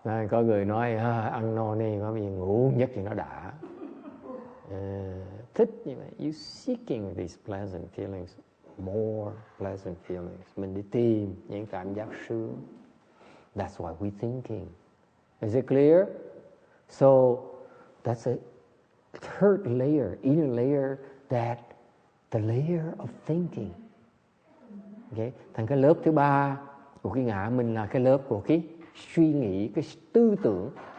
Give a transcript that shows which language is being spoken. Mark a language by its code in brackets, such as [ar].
[vi] Có người nói ăn no nê có gì ngủ nhất thì nó đã. Thích như vậy. [en] You seeking these pleasant feelings, more pleasant feelings. [vi] Mình đi tìm những cảm giác sướng. [en] That's why we're thinking. Is it clear? So that's a third layer, inner layer, that the layer of thinking. Okay? [vi] Thành cái lớp thứ ba của cái ngã mình là cái lớp của cái suy nghĩ, cái tư tưởng.